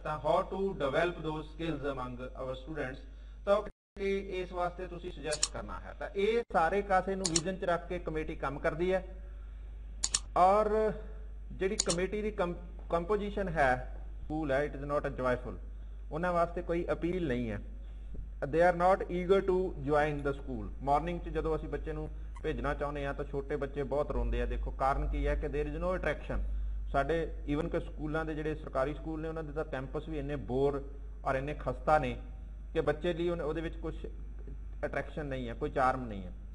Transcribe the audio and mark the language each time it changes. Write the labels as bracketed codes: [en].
[pa] ਤਾਂ [en] how to develop those skills among our students, [pa] ਤਾਂ ਇਸ ਵਾਸਤੇ ਤੁਸੀਂ ਸੁਜੈਸਟ ਕਰਨਾ ਹੈ। ਤਾਂ ਇਹ ਸਾਰੇ ਕਾਸੇ ਨੂੰ ਵਿਜ਼ਨ ਚ ਰੱਖ ਕੇ ਕਮੇਟੀ ਕੰਮ ਕਰਦੀ ਹੈ। ਔਰ ਜਿਹੜੀ ਕਮੇਟੀ ਦੀ ਕੰਪੋਜੀਸ਼ਨ ਹੈ, ਸਕੂਲ ਹੈ, [en] it is not a joyful, [pa] ਉਹਨਾਂ ਵਾਸਤੇ ਕੋਈ ਅਪੀਲ ਨਹੀਂ ਹੈ। [en] they are not eager to join the school। [pa] Morning ਚ ਜਦੋਂ ਅਸੀਂ ਬੱਚੇ ਨੂੰ ਭੇਜਣਾ ਚਾਹੁੰਦੇ ਆ ਤਾਂ ਛੋਟੇ ਬੱਚੇ ਬਹੁਤ ਰੋਂਦੇ ਆ। ਦੇਖੋ ਕਾਰਨ ਕੀ ਹੈ ਕਿ [en] there is no attraction। [pa] ਸਾਡੇ ਈਵਨ ਕਿ ਸਕੂਲਾਂ ਦੇ ਜਿਹੜੇ ਸਰਕਾਰੀ ਸਕੂਲ ਨੇ ਉਹਨਾਂ ਦੇ ਤਾਂ ਕੈਂਪਸ ਵੀ ਇੰਨੇ ਬੋਰ ਔਰ ਇੰਨੇ ਖਸਤਾ ਨੇ ਕਿ ਬੱਚੇ ਲਈ ਉਹਦੇ ਵਿੱਚ ਕੁਝ ਅਟਰੈਕਸ਼ਨ ਨਹੀਂ ਹੈ, ਕੋਈ ਚਾਰਮ ਨਹੀਂ ਹੈ।